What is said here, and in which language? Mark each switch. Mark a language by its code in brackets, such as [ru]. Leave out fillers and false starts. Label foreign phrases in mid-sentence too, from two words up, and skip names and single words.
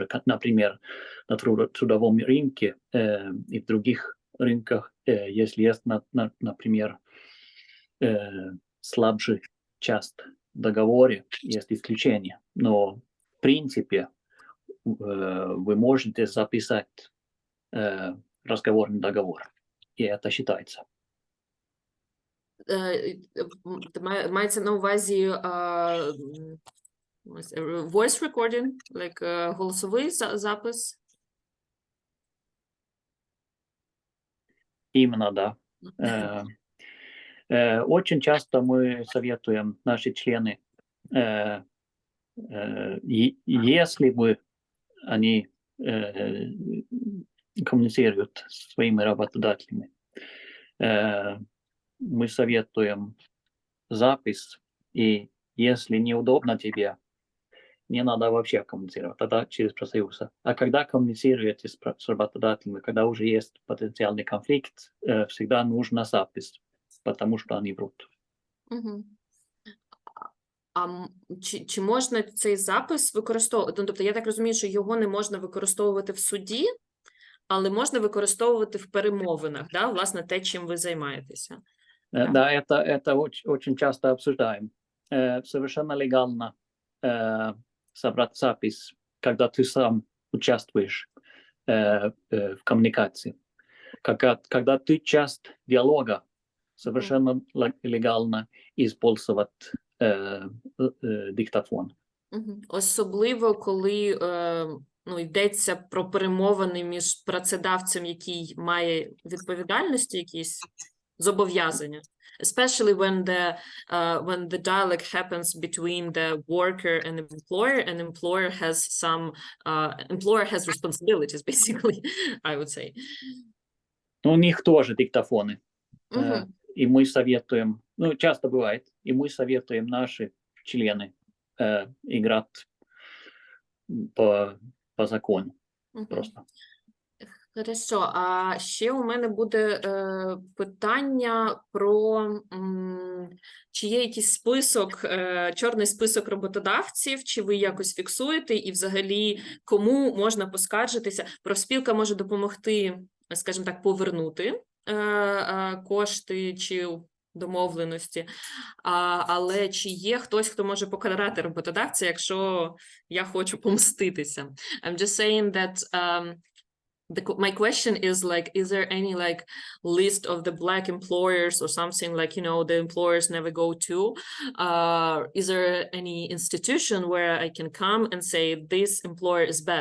[ru] Как, например, на трудовом рынке и в других рынках, если есть, например, слабшая часть в договоре, есть исключения. Но в принципе вы можете записать разговорный договор, и это считается. [uk] Мається на увазі [en] voice recording, like [uk] голосовий запис? [ru] Именно, да. Очень часто мы советуем, наши члены, если бы они коммуницируют с своими работодателями, мы советуем запись, и если неудобно тебе, не надо вообще коммуницировать, тогда через профсоюз. А когда коммуницируете с работодателями, когда уже есть потенциальный конфликт, всегда нужна запись, потому что они врут. Угу. [uk] Чи можна цей запис використовувати? Тобто, я так розумію, що його не можна використовувати в суді, але можна використовувати в перемовинах, да? Власне, те, чим ви займаєтеся. [ru] Да, это очень часто обсуждаем. Совершенно легально собрать запись, когда ты сам участвуешь в коммуникации. Когда ты часть диалога, совершенно легально использовать диктофон. [uk] Особливо, коли йдеться про перемовини між працедавцем, який має відповідальності, якісь зобов'язання, [en] especially when the dialogue happens between the worker and employer has responsibilities, basically, I would say. [ru] У них тоже диктофоны. Мгм. И мы советуем, ну, часто бывает, и мы советуем наши члены играть по закону Мгм. просто. Хорошо, [uk] а ще у мене буде питання про чи є якийсь список, чорний список роботодавців, чи ви якось фіксуєте, і взагалі кому можна поскаржитися? Профспілка може допомогти, скажімо так, повернути кошти чи домовленості, але чи є хтось, хто може покарати роботодавця, якщо я хочу помститися? [en] I'm just saying that my question is like, is there any like list of the black employers or something like, you know, the employers never go to? Is there any institution where I can come and say this employer is bad?